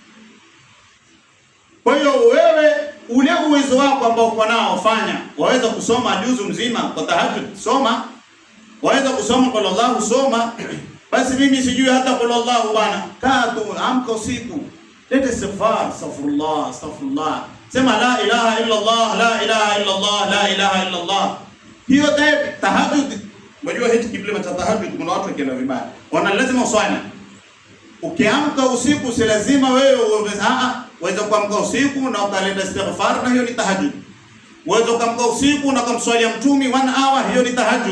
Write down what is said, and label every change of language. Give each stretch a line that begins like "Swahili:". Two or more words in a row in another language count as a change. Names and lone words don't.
Swahili: Kwa hiyo wewe ule uwezo wako ambao uko nao fanya. Waweza kusoma juzu mzima kwa tahajjud, soma. Waweza kusoma
Arabic: قل الله,
Swahili: soma. Basi mimi sijui hata
Arabic: قل الله
Swahili: bwana. Kaa tu, amka usiku. Leta istighfar, astaghfirullah.
Arabic: Sema لا إله إلا الله لا إله إلا الله لا إله إلا الله.
Swahili: Hiyo tahajjud. Unajua hichi kiblema cha tahajjud kuna watu wakienda vibaya. Wana lazima uswali. Ukiamka usiku si lazima wewe uweze kuamka usiku na ukaleta istighfar, na hiyo ni tahajjud. Uweze kuamka usiku na kumswalia mtumi 1 hour, hiyo ni tahajjud.